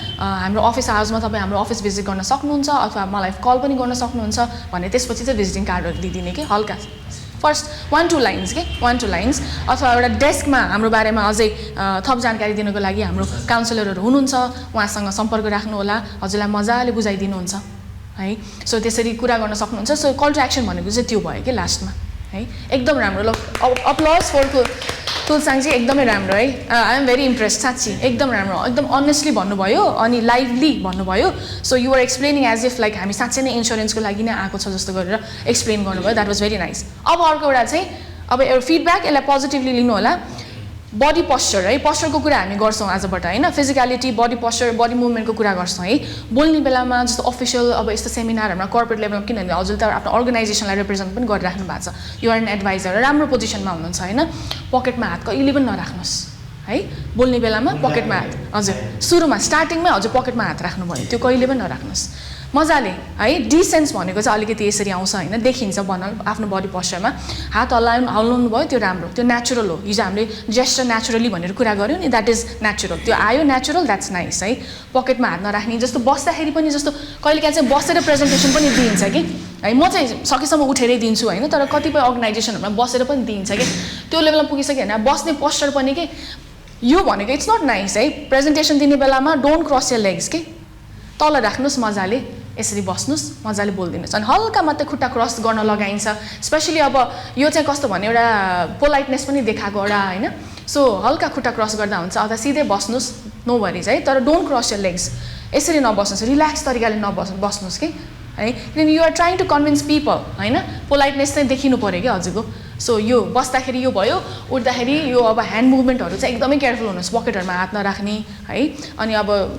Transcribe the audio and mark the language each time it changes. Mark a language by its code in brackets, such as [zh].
[ne] हाम्रो अफिस आवर्समा तपाईँ हाम्रो अफिस भिजिट गर्न सक्नुहुन्छ अथवा मलाई कल पनि गर्न सक्नुहुन्छ भने त्यसपछि चाहिँ भिजिटिङ कार्डहरू दिइदिने कि हल्का फर्स्ट 1-2 लाइन्स के 1-2 लाइन्स अथवा एउटा डेस्कमा हाम्रो बारेमा अझै थप जानकारी दिनको लागि हाम्रो काउन्सिलरहरू हुनुहुन्छ, उहाँसँग सम्पर्क राख्नुहोला, हजुरलाई मजाले बुझाइदिनुहुन्छ है। सो त्यसरी कुरा गर्न सक्नुहुन्छ। सो कल टु एक्सन भनेको चाहिँ त्यो भयो कि लास्टमा है, एकदम राम्रो। ल [en] applause for [ne] तुलसाङजी, एकदमै राम्रो है। [en] I am very impressed [ne] साँच्ची, एकदम राम्रो, एकदम अनेस्टली भन्नुभयो अनि लाइभली भन्नुभयो। [en] so you are explaining as if like [ne] हामी साँच्चै नै इन्सुरेन्सको लागि नै आएको छ जस्तो गरेर एक्सप्लेन गर्नुभयो, [en] That was very nice. [ne] अब अर्को एउटा चाहिँ अब एउटा फिडब्याक, यसलाई पोजिटिभली लिनु होला। बडी पोस्चर है, पोस्चरको कुरा हामी गर्छौँ आजबाट होइन, फिजिकलिटी, बडी पोस्चर, बडी मुभमेन्टको कुरा गर्छौँ है। बोल्ने बेलामा जस्तो अफिसियल अब यस्तो सेमिनारहरूमा कर्पोरेट लेभलमा, किनभने हजुरले त आफ्नो अर्गनाइजेसनलाई रिप्रेजेन्ट पनि गरिराख्नु भएको छ, [en] you're an adviser, [ne] राम्रो पोजिसनमा हुनुहुन्छ होइन। पकेटमा हात कहिले पनि नराख्नुहोस् है, बोल्ने बेलामा पकेटमा हात, हजुर सुरुमा स्टार्टिङमै हजुर पकेटमा हात राख्नु भयो, त्यो कहिले पनि नराख्नुहोस् मजाले है। डिसेन्स भनेको चाहिँ अलिकति यसरी आउँछ होइन, देखिन्छ बनाल आफ्नो बडी पोस्चरमा हात हल्लाउनु भयो, त्यो राम्रो, त्यो नेचुरल हो। हिजो हामीले जेस्चर नेचुरली भनेर कुरा गऱ्यौँ नि, [en] that is natural, [ne] त्यो आयो नेचुरल, [en] that's nice [ne] है। पकेटमा हात नराख्ने, जस्तो बस्दाखेरि पनि जस्तो कहिलेकाहीँ चाहिँ बसेर प्रेजेन्टेसन पनि दिइन्छ कि है, म चाहिँ सकेसम्म उठेरै दिन्छु होइन, तर कतिपय अर्गनाइजेसनहरूमा बसेर पनि दिइन्छ कि, त्यो लेभलमा पुगिसक्यो होइन। बस्ने पोस्चर पनि के यो भनेको [en] it's not nice [ne] है। प्रेजेन्टेसन दिने बेलामा [en] don't cross your legs [ne] के तल राख्नुस् मजाले यसरी बस्नुस् मजाले बोल्दिनुस् अनि हल्का मात्रै खुट्टा क्रस गर्न लगाइन्छ स्पेशली अब यो चाहिँ कस्तो भने एउटा पोलाइटनेस पनि देखाएको एउटा हैन सो हल्का खुट्टा क्रस गर्दा हुन्छ अथवा सिधै बस्नुस् [en] no worries [ne] है तर [en] don't cross your legs [ne] यसरी नबस्नुस् रिल्याक्स तरिकाले बस्नुस् के है किनभने [en] you are trying to convince people [ne] हैन पोलाइटनेस चाहिँ देखिनु पर्यो कि हजुरको सो यो बस्दाखेरि यो भयो उठ्दाखेरि यो अब ह्यान्ड मुभमेन्टहरू चाहिँ एकदमै केयरफुल हुनुहोस् पकेटहरुमा हात नराख्ने है अनि अब